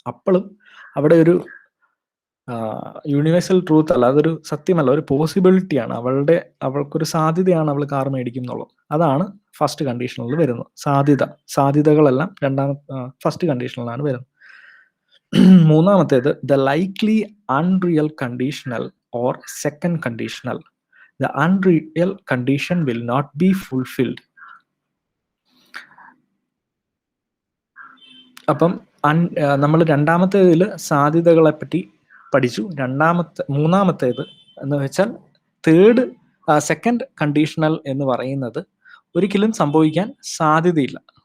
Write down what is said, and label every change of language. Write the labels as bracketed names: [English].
[Malayalam] അപ്പോഴും അവിടെ ഒരു യൂണിവേഴ്സൽ ട്രൂത്ത് അല്ല, അതൊരു സത്യമല്ല, ഒരു പോസിബിലിറ്റിയാണ്. അവൾക്കൊരു സാധ്യതയാണ് അവൾ കാർ മേടിക്കും എന്നുള്ളത്. അതാണ് ഫസ്റ്റ് കണ്ടീഷനിൽ വരുന്നത്. സാധ്യതകളെല്ലാം ഫസ്റ്റ് കണ്ടീഷനിലാണ് വരുന്നത്. മൂന്നാമത്തേത് [English] The likely unreal conditional or second conditional. The unreal condition will not be fulfilled. [Malayalam] അപ്പം നമ്മൾ രണ്ടാമത്തേതിൽ സാധ്യതകളെ പറ്റി പഠിച്ചു. മൂന്നാമത്തേത് എന്ന് വെച്ചാൽ സെക്കൻഡ് കണ്ടീഷണൽ എന്ന് പറയുന്നത് ഒരിക്കലും സംഭവിക്കാൻ സാധ്യതയില്ല.